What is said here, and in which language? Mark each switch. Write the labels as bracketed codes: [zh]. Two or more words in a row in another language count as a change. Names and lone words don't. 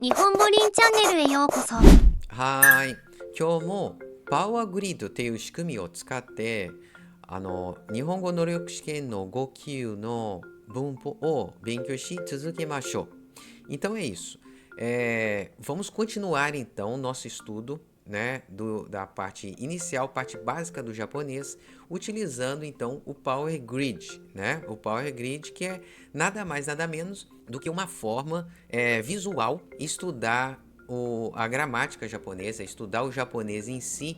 [ja] 日本語リンチャンネルへようこそ。はーい。今日もパワーグリッドっていう仕組みを使って日本語能力試験の5級の文法を勉強し続けましょう。 [pt] Então é isso. Vamos continuar então nosso estudo, né, da parte inicial, parte básica do japonês, utilizando então o Power Grid, né? O Power Grid que é nada mais nada menos do que uma forma visual estudar a gramática japonesa, estudar o japonês em si.